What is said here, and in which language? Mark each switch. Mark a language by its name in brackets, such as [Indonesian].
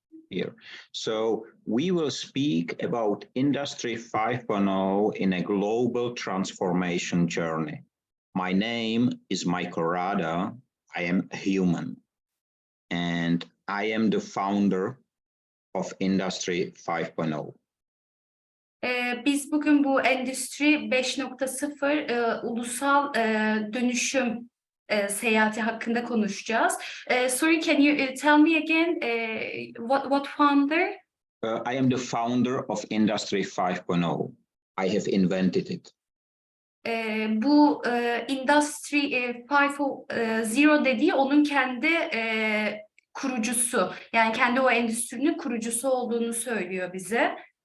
[English] Here. So we will speak about Industry 5.0 in a global transformation journey. My name is Michael Rada. I am a human, and I am the founder of Industry 5.0. [Turkish] Biz bugün bu Endüstri 5.0 ulusal dönüşüm seyahati hakkında konuşacağız. [English] Sorry, can you tell me again what founder? I am the founder of Industry 5.0. I have invented it. [Turkish] Bu Industry 5.0 dediği onun kendi kurucusu. Yani kendi o endüstrinin kurucusu olduğunu söylüyor bize.